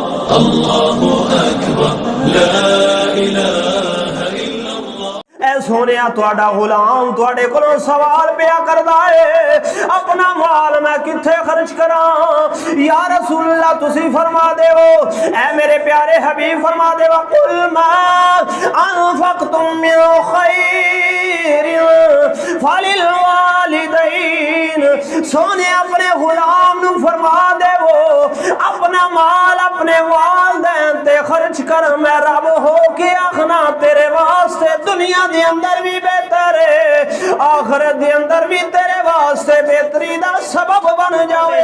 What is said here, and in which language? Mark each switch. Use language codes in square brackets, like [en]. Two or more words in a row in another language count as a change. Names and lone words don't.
[ar] اللہ اکبر لا الہ الا اللہ۔ [pa] اے سونیا تواڈا غلام تواڈے کولوں سوال پیا کردا ہے اپنا مال میں کتھے خرچ کراں؟ [ar] یا رسول اللہ [pa] تسی فرما دیو، اے میرے پیارے حبیب فرما دیو [ar] قل ما انفقتم من خیر فللوالدین۔ [pa] سونے اپنے غلام نو فرما دیو اپنا مال اپنے والدین تے خرچ کر، میں رب ہو کے آخنا تیرے واسطے دنیا دے اندر بھی بہتر ہے، آخرت دے اندر بھی تیرے واسطے بہتری دا سبب بن جاوے۔